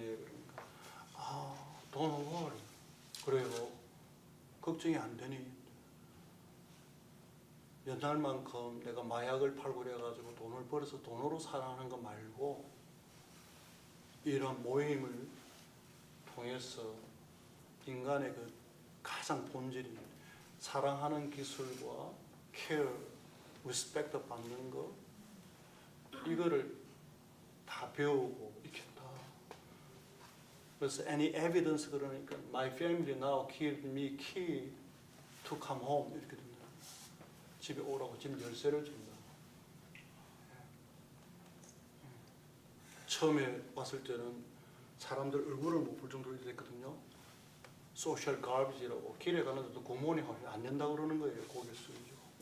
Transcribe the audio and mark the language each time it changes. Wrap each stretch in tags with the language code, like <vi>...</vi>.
<ko>그러니까</ko> <en>don't worry.</en> <ko>그래요. 걱정이 안 되니. 옛날만큼 내가 마약을 팔고 그래가지고 돈을 벌어서 돈으로 살아가는 거 말고 이런 모임을 통해서 인간의 그 가장 본질인 사랑하는 기술과 케어, 리스펙트 받는 거 이거를 다 배우고 익혔다. 그래서</ko> <en>any evidence</en> <ko>그러니까</ko> <en>my family now gave me key to come home</en> <ko>이렇게 됩니다. 집에 오라고 집 열쇠를 준다. 처음에 왔을 때는 사람들 얼굴을 못 볼 정도로 됐거든요. 소셜 가비지라고 길에 가는데도 굿모닝 하면 안 된다고 그러는 거예요. 고개 숙이고.</ko>